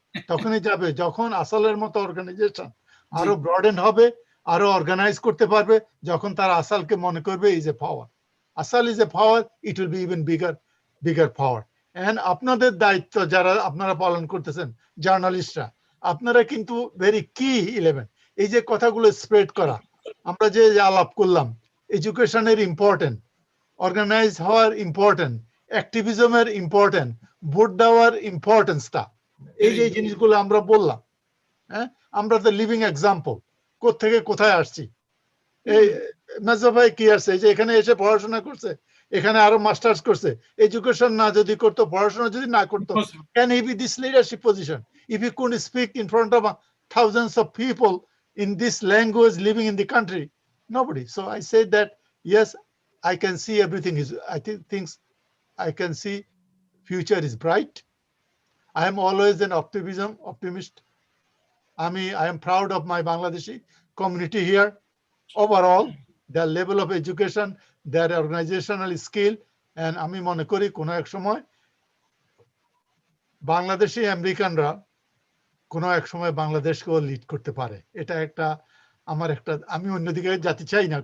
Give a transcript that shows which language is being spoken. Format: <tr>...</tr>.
<bn>তখনই যাবে যখন ASAAL-এর মতো অর্গানাইজেশন আরো ব্রডেন হবে, আরো অর্গানাইজ করতে পারবে, যখন তারা ASAAL-কে মনে করবে</bn> <en>Is a power. ASAAL is a power, it will be even bigger power.</en> <bn>And আপনাদের দায়িত্ব যারা আপনারা পালন করতেছেন জার্নালিস্টরা, আপনারা কিন্তু</bn> <en>Very key element.</en> <bn>এই যে কথাগুলো স্প্রেড করা, আমরা যে আলাপ করলাম, এডুকেশনের ইম্পর্টেন্ট, অর্গানাইজ হওয়ার ইম্পর্টেন্ট, অ্যাক্টিভিজমের ইম্পর্টেন্ট, ভোট দেওয়ার ইম্পর্টেন্সটা, এই যে জিনিসগুলো আমরা বললাম, হ্যাঁ, আমরা তো লিভিং এক্সাম্পল কোত্থেকে কোথায় আসছি। এই মেজো ভাই কি আসছে, এই যে এখানে এসে পড়াশোনা করছে, এখানে আরো মাস্টার্স করছে, এডুকেশন না যদি করতো, পড়াশোনা যদি না করতো,</bn> <en>can he be this leadership position if he couldn't speak in front of thousands of people in this language living in the country? Nobody. So I say that yes, I can see everything is, I think things I can see future is bright. I am always an optimist. I am proud of my Bangladeshi community here. Overall, their level of education, their organizational skill, and</en> <bn>আমি মনে করি কোনো এক সময় বাংলাদেশি আমেরিকানরা কোনো এক সময় বাংলাদেশকেও লিড করতে পারে। এটা আমি অন্যদিকে যেতে চাই না।</bn>